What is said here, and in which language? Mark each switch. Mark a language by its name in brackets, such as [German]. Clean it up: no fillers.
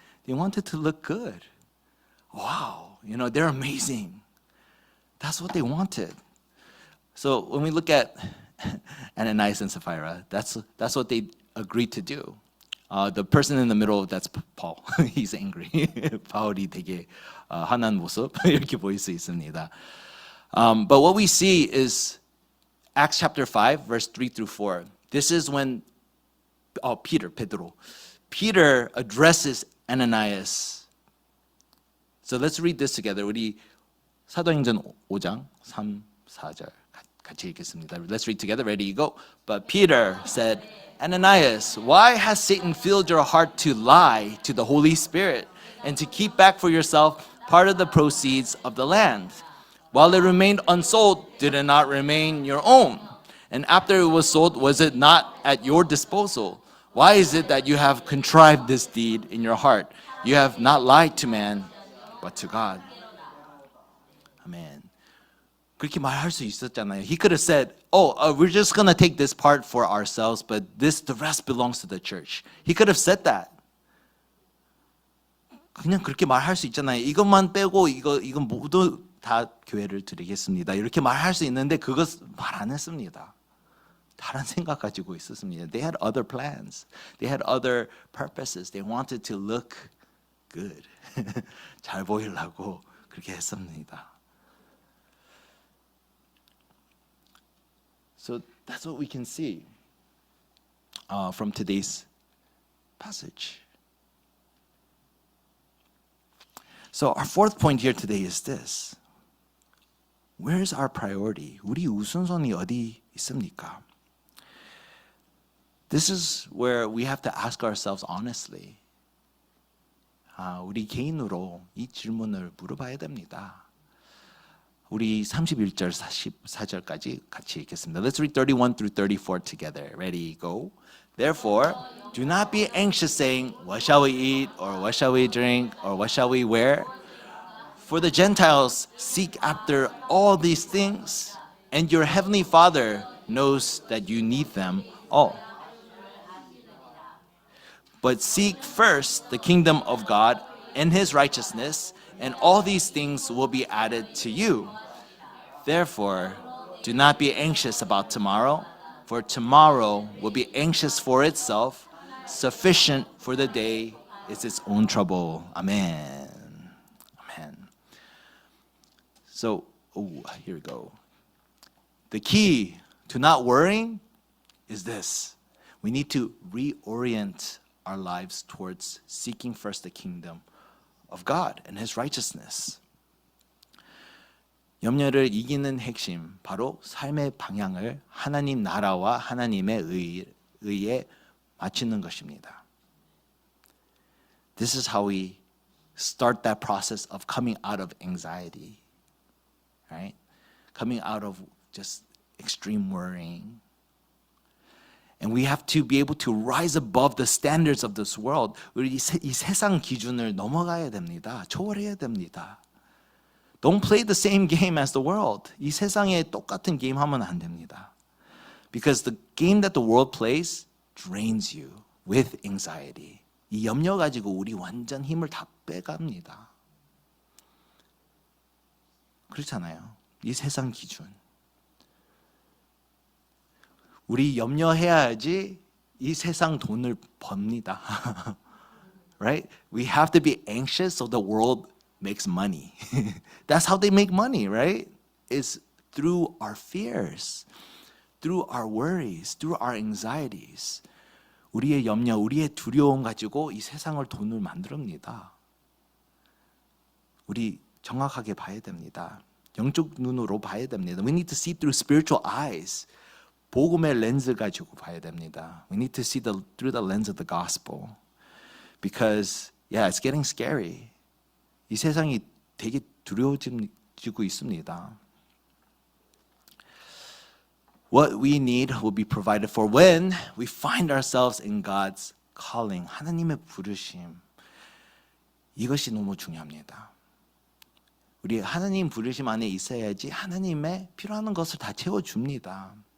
[English] They wanted to look good. Wow, they're amazing. That's what they wanted. So when we look at Ananias and Sapphira, that's what they agreed to do. The person in the middle, that's Paul. He's angry. [Korean] 바울이 되게 화난 모습 이렇게 보일 수 있습니다. [English] But what we see is Acts chapter 5, verse 3 through 4. This is when Peter addresses Ananias. So let's read this together. [Korean] 우리 사도행전 5장 3, 4절 같이 읽겠습니다. [English] Let's read together. Ready, go. But Peter said, Ananias, why has Satan filled your heart to lie to the Holy Spirit and to keep back for yourself part of the proceeds of the land? While it remained unsold, did it not remain your own? And after it was sold, was it not at your disposal? Why is it that you have contrived this deed in your heart? You have not lied to man, but to God. Amen. [Korean] 그렇게 말할 수 있었잖아요. [English] He could have said, we're just going to take this part for ourselves, but the rest belongs to the church. He could have said that. [Korean] 그냥 그렇게 말할 수 있잖아요. 이것만 빼고 이건 모두 다 교회를 드리겠습니다. 이렇게 말할 수 있는데 그것 말 안 했습니다. 다른 생각 가지고 있었습니다. [English] They had other plans. They had other purposes. They wanted to look good. [Korean] 잘 보이려고 그렇게 했습니다. [English] So that's what we can see from today's passage. So our fourth point here today is this. Where's our priority? [Korean] 우리 우선순위 어디 있습니까? [English] This is where we have to ask ourselves honestly. [Korean] 우리 개인으로 이 질문을 물어봐야 됩니다. 우리 31절 44절까지 같이 읽겠습니다. [English] Let's read 31 through 34 together. Ready, go. Therefore, do not be anxious saying, what shall we eat, or what shall we drink, or what shall we wear? For the Gentiles seek after all these things, and your heavenly Father knows that you need them all. But seek first the kingdom of God and his righteousness, and all these things will be added to you. Therefore, do not be anxious about tomorrow, for tomorrow will be anxious for itself. Sufficient for the day is its own trouble. Amen. Amen. So, here we go. The key to not worrying is this. We need to reorient our lives towards seeking first the kingdom of God and his righteousness. [Korean] 염려를 이기는 핵심, 바로 삶의 방향을 하나님 나라와 하나님의 의에 맞추는 것입니다. [English] This is how we start that process of coming out of anxiety, right? Coming out of just extreme worrying. And we have to be able to rise above the standards of this world. [Korean] 우리 이 세상 기준을 넘어가야 됩니다. 초월해야 됩니다. [English] Don't play the same game as the world. [Korean] 이 세상에 똑같은 게임 하면 안 됩니다. [English] Because the game that the world plays drains you with anxiety. [Korean] 이 염려 가지고 우리 완전 힘을 다 빼갑니다. 그렇잖아요. 이 세상 기준. 우리 염려해야지 이 세상 돈을 법니다. [English] Right? We have to be anxious so the world makes money. That's how they make money, right? It's through our fears, through our worries, through our anxieties. [Korean] 우리의 염려, 우리의 두려움 가지고 이 세상을 돈을 만듭니다. 우리 정확하게 봐야 됩니다. 영적 눈으로 봐야 됩니다. [English] We need to see through spiritual eyes. [Korean] 복음의 렌즈 가지고 봐야 됩니다. [English] We need to see through the lens of the gospel. Because, yeah, it's getting scary. [Korean] 이 세상이 되게 두려워지고 있습니다. [English] What we need will be provided for when we find ourselves in God's calling. [Korean] 하나님의 부르심. 이것이 너무 중요합니다. 우리 하나님 부르심 안에 있어야지 하나님의 필요한 것을 다 채워줍니다.